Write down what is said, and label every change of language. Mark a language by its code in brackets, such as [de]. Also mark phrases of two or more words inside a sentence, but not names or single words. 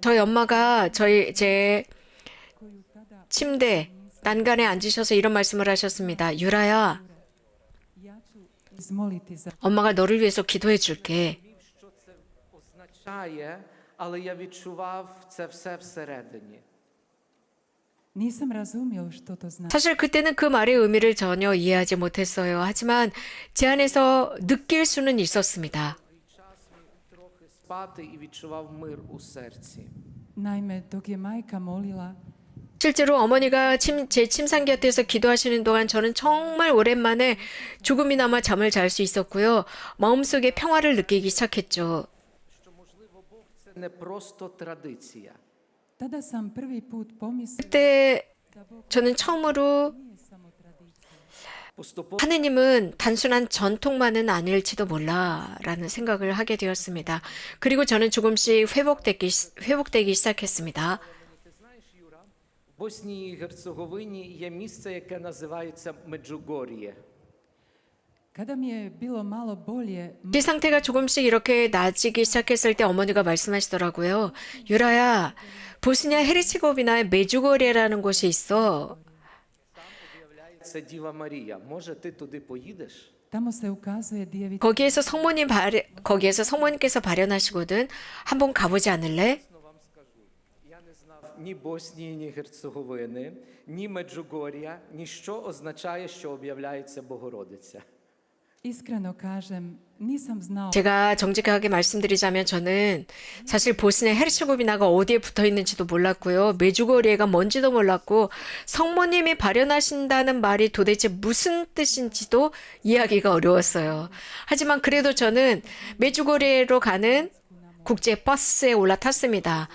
[ko] 저희 엄마가 제 [hr] koju tada [ko] 침대 난간에 앉으셔서 이런 말씀을 하셨습니다. 유라야, [hr] zmoliti za [ko] 엄마가 너를 위해서 기도해 줄게. [uk] Що це означає, але я відчував це все всередині. [hr] Nisam razumio što to znači. [ko] 사실 그때는 그 말의 의미를 전혀 이해하지 못했어요. 하지만 제 안에서 느낄 수는 있었습니다. [uk] Час міг трохи спати і відчував мир у серці. [hr] Naime, dok je majka molila, [ko] 실제로 어머니가 제 침상 곁에서 기도하시는 동안 저는 정말 오랜만에 조금이나마 잠을 잘 수 있었고요. 마음속에 평화를 느끼기 시작했죠. [uk] Що, можливо, Бог – це не просто традиція. [hr] tada sam prvi put pomislila [ko] 그때 [hr] da Bog [ko] 저는 처음으로 [hr] nije samo tradicija. [uk] Поступово [ko] 하느님은 단순한 전통만은 아닐지도 몰라라는 생각을 하게 되었습니다. 그리고 저는 조금씩 회복되기 시작했습니다. [uk] ти знаєш, Юра, в Боснії і Герцеговині є місце, яке називається Меджугор'є. [hr] Kada mi je bilo malo bolje, [ko] 제 상태가 조금씩 이렇게 나아지기 시작했을 때 어머니가 말씀하시더라고요. 유라야, 보스니아 헤르체고비나의 메주고리라는 곳이 있어. [uk] Це Діва Марія. Може, ти туди поїдеш? [hr] tamo se ukazuje djevica [ko] 거기에서 성모님께서 발현하시거든. 한번 가보지 않을래? [uk] Я не знав ні Боснії, ні Герцеговини, ні Меджугор'я, ніщо означає, що об'являється Богородиця. [hr] Iskreno kažem, nisam znao [ko] 제가 정직하게 말씀드리자면 저는 사실 보스니아 헤르체고비나가 어디에 붙어 있는지도 몰랐고요. 메주고리에가 뭔지도 몰랐고 성모님이 발현하신다는 말이 도대체 무슨 뜻인지도 이해하기가 어려웠어요. 하지만 그래도 저는 메주고리에로 가는 국제 버스에 올라탔습니다.